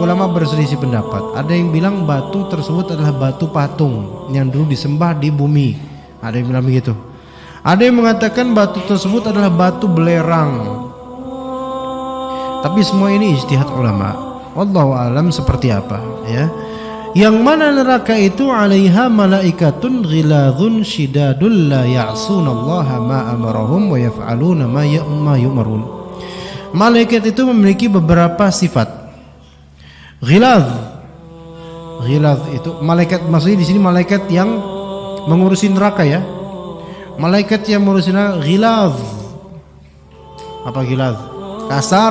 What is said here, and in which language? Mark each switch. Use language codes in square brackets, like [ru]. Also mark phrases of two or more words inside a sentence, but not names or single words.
[id] Ulama berselisih pendapat. Ada yang bilang batu tersebut adalah batu patung yang dulu disembah di bumi. Ada yang bilang begitu. Ada yang mengatakan batu tersebut adalah batu belerang. Tapi semua ini ijtihad ulama. [ar] والله أعلم [id] seperti apa, ya. Yang mana neraka itu [ar] عليها ملائكة غلاظ شداد لا يعصون الله ما أمرهم ويفعلون ما يؤمرون. [id] Malaikat itu memiliki beberapa sifat. Ghilaz, Ghilaz itu malaikat, maksudnya di sini malaikat yang mengurusi neraka ya. Malaikat yang mengurusi neraka ghilaz. Apa ghilaz? Kasar.